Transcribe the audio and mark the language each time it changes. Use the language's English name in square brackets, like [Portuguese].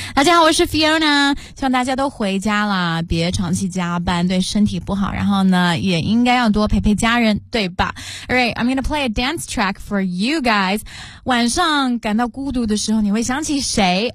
[Chinese] 大家好，我是 Fiona, 希望大家都回家了，别长期加班，对身体不好，然后呢，也应该要多陪陪家人，对吧？ [English] Alright, I'm gonna play a dance track for you guys. [Chinese] 晚上感到孤独的时候，你会想起谁？